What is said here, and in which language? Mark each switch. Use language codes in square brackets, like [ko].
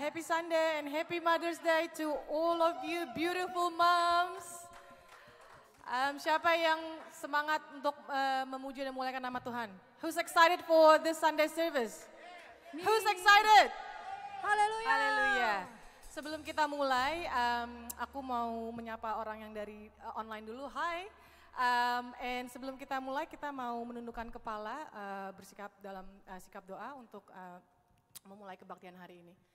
[en] Happy Sunday and happy Mother's Day to all of you beautiful moms. [id] Siapa yang semangat untuk memuji dan memuliakan nama Tuhan? [en] Who's excited for this Sunday service? Me. Who's excited? [id] Haleluya. Haleluya. Sebelum kita mulai, aku mau menyapa orang yang dari online dulu. Hai. And sebelum kita mulai, kita mau menundukkan kepala, bersikap dalam sikap doa untuk memulai kebaktian hari ini.